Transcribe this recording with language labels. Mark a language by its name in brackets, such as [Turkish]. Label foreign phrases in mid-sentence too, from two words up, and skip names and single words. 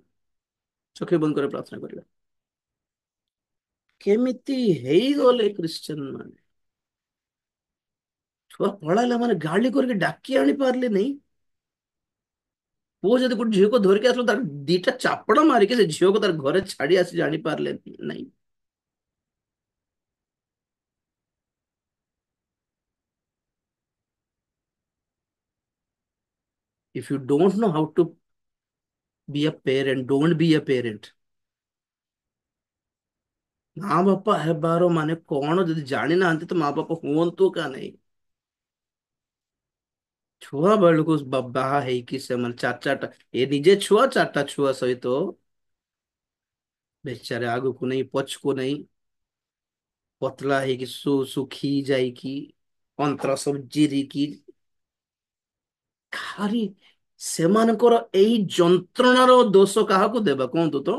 [Odia] ଚକ୍ଷୁ ବନ୍ଦ କରି ପ୍ରାର୍ଥନା କରିବା। କେମିତି ହେଇଗଲେ ଖ୍ରୀଷ୍ଟିଆନ ମାନେ? ଛୁଆ ପଳାଇଲା ମାନେ ଗାଳି କରିକି ଡାକି ଆଣି ପାରିଲେ ନାହିଁ। ପୁଅ ଯଦି ଗୋଟେ ଝିଅକୁ ଧରିକି ଆସିଲ ତାର ଦିଟା ଚାପଡା ମାରିକି ସେ ଝିଅକୁ ତାର ଘରେ ଛାଡି ଆସି ଜାଣି ପାରିଲେ ନାହିଁ। [English] If you don't know how to be a parent, don't be a parent। [Odia] ମା ବାପା ହେବାର ମାନେ କଣ ଯଦି ଜାଣିନାହାନ୍ତି ତ ମା ବାପା ହୁଅନ୍ତୁ କା ନାହିଁ। ଛୁଆ ବେଳକୁ ବାହା ହେଇକି ସେମାନେ ଚାରିଟା ଏ ନିଜେ ଛୁଆ ଚାରିଟା ଛୁଆ ସହିତ ବେଚାରେ ଆଗକୁ ନେଇ ପଛକୁ ନେଇ ପତଲା ହେଇକି ଶୁଖି ଯାଇକି ଅନ୍ତ୍ର ସବୁ ଚିରିକି ଖାଲି ସେମାନଙ୍କର ଏଇ ଯନ୍ତ୍ରଣାର ଦୋଷ କାହାକୁ ଦେବା କୁହନ୍ତୁ ତ?